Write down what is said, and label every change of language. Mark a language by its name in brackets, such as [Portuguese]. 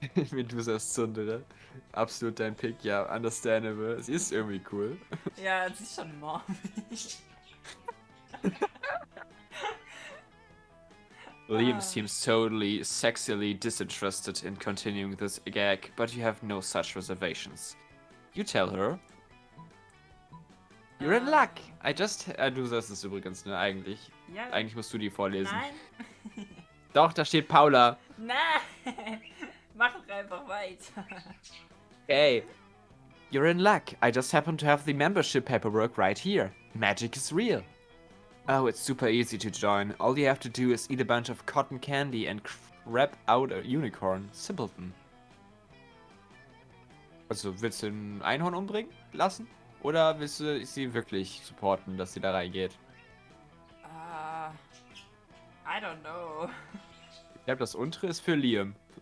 [German] Medusas Zundere. Absolut dein Pick, ja, understandable. Sie ist irgendwie cool. Ja, sie ist schon morbid. [English] Liam seems totally sexily disinterested in continuing this gag, but you have no such reservations. You tell her. You're in luck! [German] Du sagst es übrigens, ne, eigentlich. Ja. Eigentlich musst du die vorlesen. Nein. Doch, da steht Paula. Nein. Mach doch einfach weiter. [English] Hey. You're in luck. I just happen to have the membership paperwork right here. Magic is real. Oh, it's super easy to join. All you have to do is eat a bunch of cotton candy and crap out a unicorn. Simpleton. [German] Also, willst du ein Einhorn umbringen lassen? Oder willst du sie wirklich supporten, dass sie da reingeht? [English] I don't know. [German] Ich glaube, das untere ist für Liam.